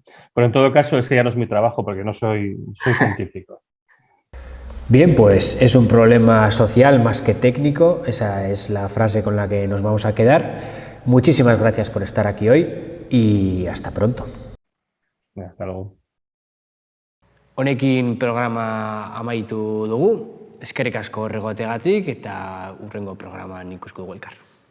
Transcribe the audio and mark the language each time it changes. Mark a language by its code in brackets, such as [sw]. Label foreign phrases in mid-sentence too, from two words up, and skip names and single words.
[es] Pero en todo caso, ese ya no es mi trabajo porque no soy científico. Bien, pues es un problema social más que técnico, esa es la frase con la que nos vamos a quedar. Muchísimas gracias por estar aquí hoy y hasta pronto. Hasta luego. [eu] Honekin programa amaitu dugu, eskerrik asko horregotegatik eta hurrengo programan ikusko dugu elkar.